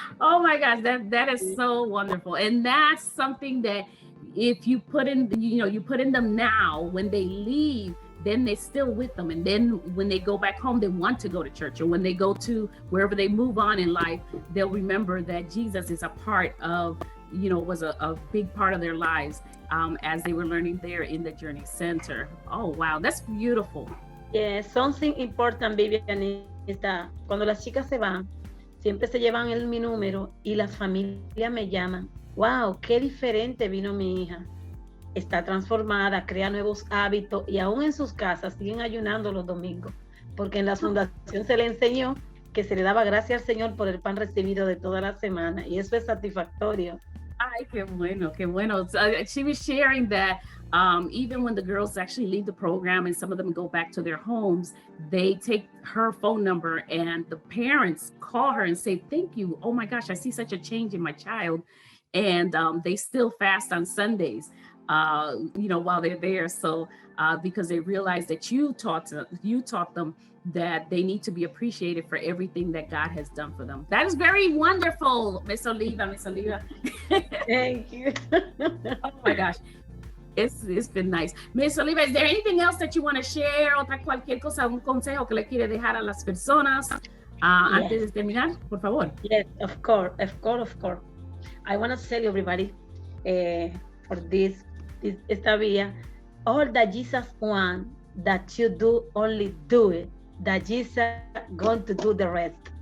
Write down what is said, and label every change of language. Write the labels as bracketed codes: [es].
[en] Oh my gosh, that is so wonderful. And that's something that if you put in, you put in them now, when they leave, then they're still with them. And then when they go back home, they want to go to church, or when they go to wherever they move on in life, they'll remember that Jesus is a part of, was a big part of their lives as they were learning there in the Journey Center. Oh, wow, that's beautiful. Yeah, something important, Vivian, is that [es] cuando las chicas se van, siempre se llevan mi número y las familias me llaman. Wow, qué diferente vino mi hija. Está transformada, crea nuevos hábitos y aún en sus casas siguen ayunando los domingos, porque en la fundación se le enseñó que se le daba gracias al Señor por el pan recibido de toda la semana, y eso es satisfactorio. Ay, qué bueno, qué bueno. [en] She was sharing that even when the girls actually leave the program and some of them go back to their homes, they take her phone number and the parents call her and say, thank you. Oh my gosh, I see such a change in my child. And they still fast on Sundays, while they're there. So because they realize that you taught them that they need to be appreciated for everything that God has done for them. That is very wonderful, Miss Oliva. Thank you. Oh my gosh. It's been nice. Miss Olivia, is there anything else that you want to share? [es] Otra cualquier cosa, un consejo que le quiere dejar a las personas antes de terminar, por favor. [en] Yes, of course. I want to tell you, everybody, for this [es] esta vía, [en] all that Jesus wants that you do, only do it. That Jesus going to do the rest.